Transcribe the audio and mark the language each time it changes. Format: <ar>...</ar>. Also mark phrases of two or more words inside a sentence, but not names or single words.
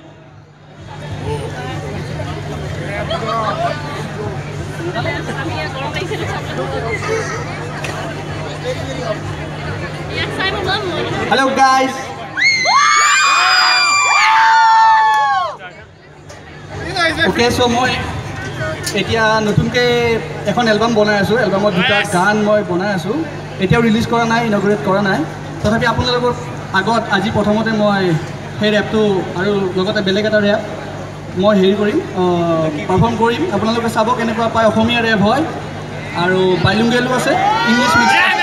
<en>Hello guys. Okay, so</en> <as>মই এতিয়া নতুনকৈ এখন album বনাই আছোঁ. এলবামত দুটা গান মই বনাই আছোঁ। এতিয়া release কৰা নাই, inaugurate কৰা নাই. তথাপি আপোনালোকৰ আগত আজি প্ৰথমতে মই এই ৰেপটো আৰু লগতে বেলেগ এটা ৰেপ মই হেৰি কৰিম perform কৰিম. আপোনালোকে চাব কেনেকুৱা পায় অসমীয়া ৰেপ হয় আৰু bilingual আছে,</as> <en>English mix.</en>